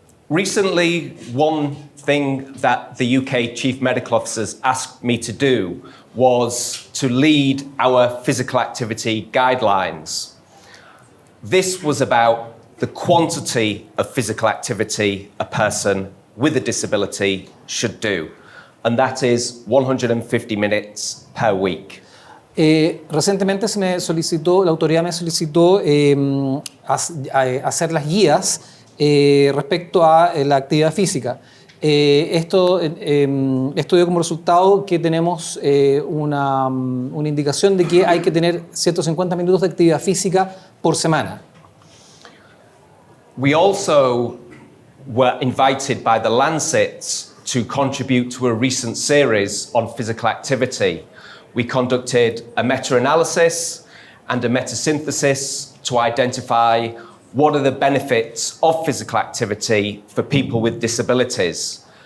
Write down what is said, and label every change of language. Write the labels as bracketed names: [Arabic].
[English] Recently, one thing that the UK Chief Medical Officers asked me to do was to lead our physical activity guidelines. This was about the quantity of physical activity a person with a disability should do, and that is 150 minutes per week. [Spanish] Recientemente la autoridad me solicitó hacer las guías respecto a la actividad física. Esto dio como resultado que tenemos una indicación de que hay que tener 150 minutos de actividad física por semana. [English] We also were invited by the Lancet to contribute to a recent series on physical activity. We conducted a meta-analysis and a meta-synthesis to identify what are the benefits of physical activity for people with disabilities.